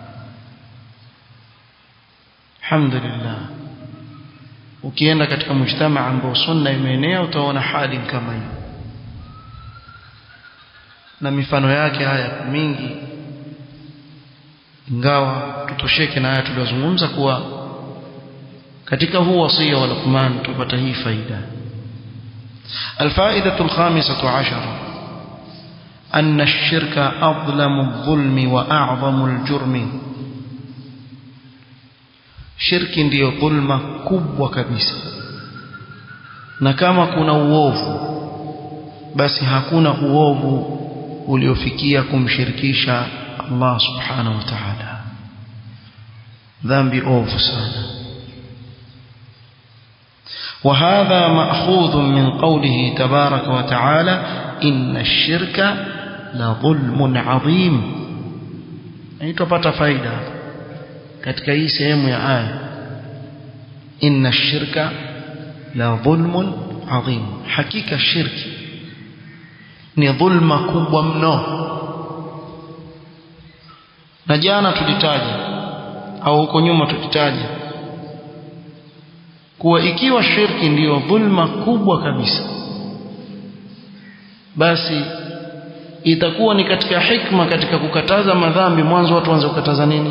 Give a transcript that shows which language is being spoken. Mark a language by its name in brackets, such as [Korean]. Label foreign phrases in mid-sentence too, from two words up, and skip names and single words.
[Swahili] alhamdulillah, ukienda katika mujtama ambao sunna imeenea utaona hali kama hii, na mifano yake haya mingi ingawa tutosheke na haya tuliyozungumza kuwa katika huu wasia wa Luqman tupata hii faida. [Arabic] الفائدة الخامسة عشرة أن الشرك أظلم الظلم وأعظم الجرم. [Swahili] شرك ndio dhulma kubwa kabisa, na kama kuna uovu basi hakuna uovu uliofikia kumshirikisha [Arabic] الله سبحانه وتعالى. [Swahili] Dhambi ovu sana. [Arabic] وهذا مأخوذ من قوله تبارك وتعالى إن الشرك لظلم عظيم. [Swahili] tupata faida katika hii sehemu ya aya, [Arabic] إن الشرك لظلم عظيم. [Swahili] Hakika shirki ni dhulma kubwa mno. Na jana tulitaja au huko nyuma tulitaja kuwa ikiwa shirki ndiyo dhulma kubwa kabisa, basi itakuwa ni katika hikma katika kukataza madhambi mwanzo watu waanze kukataza nini?